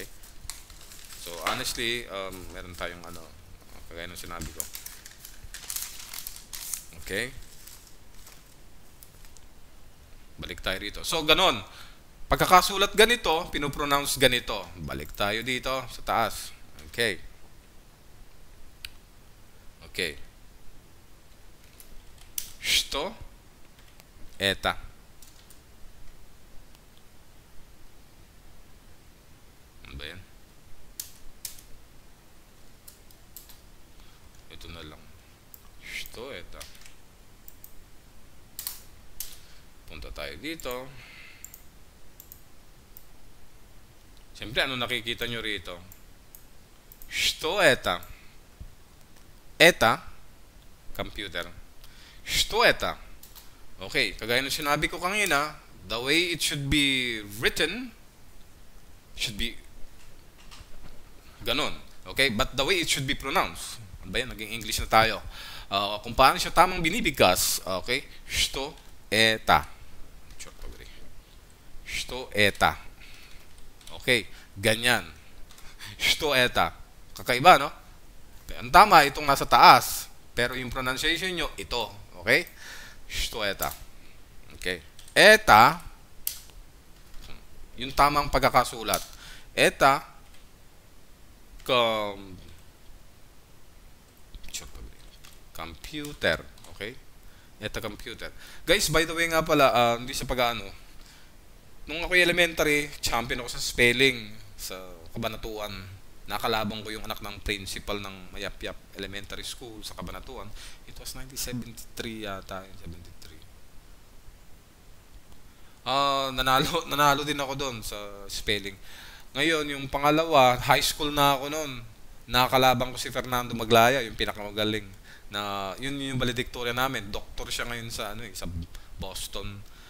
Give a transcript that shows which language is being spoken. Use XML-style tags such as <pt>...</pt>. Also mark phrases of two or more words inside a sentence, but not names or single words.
<en>So, honestly,</en> <tl>meron tayong kagaya ng sinabi ko. Okay? Balik tayo rito. So, ganon. Pagkakasulat ganito, pinopronounce ganito. Balik tayo dito sa taas. Okay. Okay.</tl> <ru>Что это?</ru> <tl>Ano ba yan? Ito na lang.</tl> <ru>Что это?</ru> <tl>Punta tayo dito. Siyempre, ano nakikita nyo rito?</tl> <ru>Что это?</ru> <en>Это, computer.</en> <ru>Что это?</ru> <tl>Okay, kagaya ng sinabi ko kanina,</tl> <en>the way it should be written should be ganon. Okay, but the way it should be pronounced.</en> <tl>Ano ba yan? Naging English na tayo. Kung paano siya tamang binibigkas, okay?</tl> <ru>Что это? Что это?</ru> <tl>Okay, ganyan.</tl> <ru>Что это?</ru> <tl>Kakaiba, no? Ang tama, itong nasa taas. Pero yung pronunciation nyo, ito.</tl> <ru>Okay? Что это?</ru> <tl>Okay. Eta, yung tamang pagkakasulat. Eta, computer. Okay? Eta, computer. Guys,</tl> <en>by the way</en> <tl>nga pala, hindi sa pag-ano, nung ako elementary, champion ako sa spelling sa Kabanatuan. Nakalabang ko yung anak ng principal ng Mayapyap Elementary School sa Kabanatuan.</tl> <en>It was 1973 yata, 73.</en> <tl>Nanalo din ako doon sa spelling. Ngayon, yung pangalawa, high school na ako noon. Nakalabang ko si Fernando Maglaya, yung pinakamagaling. Yun yung valedictorian namin. Doktor siya ngayon sa sa Boston.</tl>